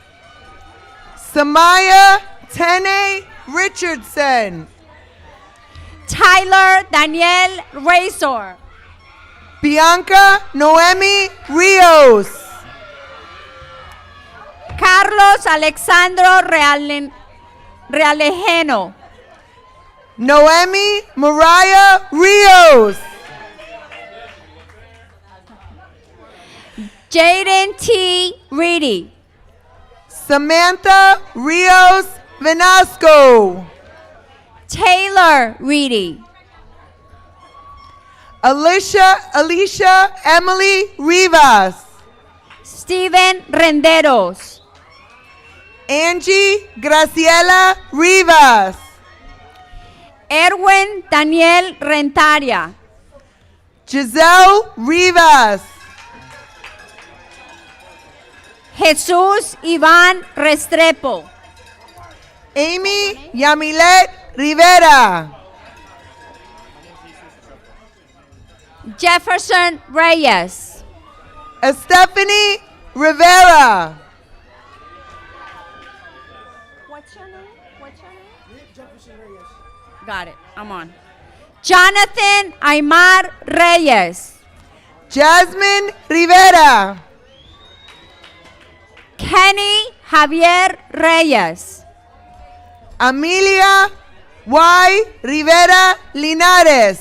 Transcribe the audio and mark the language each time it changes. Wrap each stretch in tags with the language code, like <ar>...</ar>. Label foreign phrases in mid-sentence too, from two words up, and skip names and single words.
<en>Samaya Tene Richardson. Tyler Daniel Razor. Bianca Noemi Rios. Carlos Alexandro Realejeno. Noemi Mariah Rios. Jaden T. Reedy. Samantha Rios Venasco. Taylor Reedy. Alicia Emily Rivas. Steven Renderos. Angie Graciela Rivas. Erwin Daniel Rentaria. Giselle Rivas. Jesús Iván Restrepo. Amy Yamilet Rivera. Jefferson Reyes. Stephanie Rivera. What's your name? Jefferson Reyes. Got it. I'm on. Jonathan Aymar Reyes. Jasmine Rivera. Kenny Javier Reyes. Amelia Y. Rivera Linares.</en>